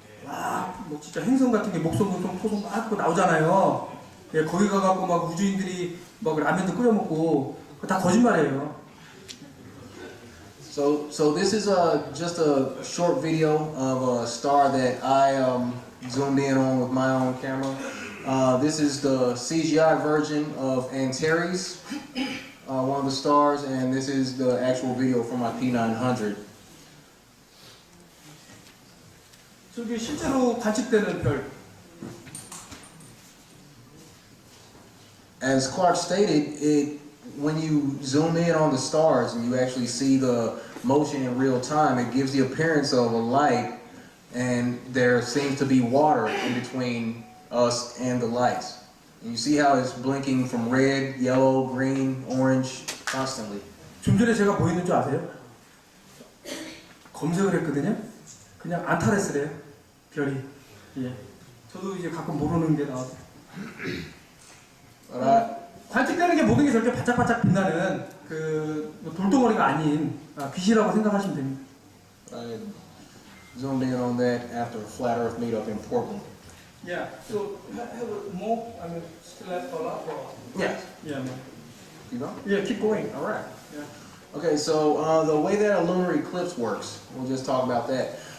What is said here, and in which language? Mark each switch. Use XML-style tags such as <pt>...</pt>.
<ko>와, 뭐 진짜 행성 같은 게 목성, 토성 막 그거 나오잖아요. 예, 거기 가갖고 막 우주인들이 막 라면도 끓여 먹고 그거 다 거짓말이에요.</ko> <en>So this is just a short video of a star that I zoomed in on with my own camera. This is the CGI version of Antares, one of the stars, and this is the actual video from my P900.</en> <ko>저기 실제로 관측되는 별.</ko> <en>As Clark stated, when you zoom in on the stars and you actually see the motion in real time, it gives the appearance of a light, and there seems to be water in between us and the lights. And you see how it's blinking from red, yellow, green, orange, constantly.</en> <ko>좀 전에 제가 뭐 있는 줄 아세요? 검색을 했거든요. 그냥 안타레스래요. 별이. 예. 저도 이제 가끔 모르는 게 나와서. 관측되는 게 모든 게 저렇게 바짝바짝 빛나는 뭐 돌덩어리가 아닌 빛이라고 생각하시면 됩니다.</ko> <en>I zoomed in on that after a flat Earth meetup in Portland. Yeah. So have more. I mean, still have a lot more. Yeah. Yeah. Keep going? Yeah. Keep going. All right. Yeah. Okay, so the way that a lunar eclipse works, we'll just talk about that.</en>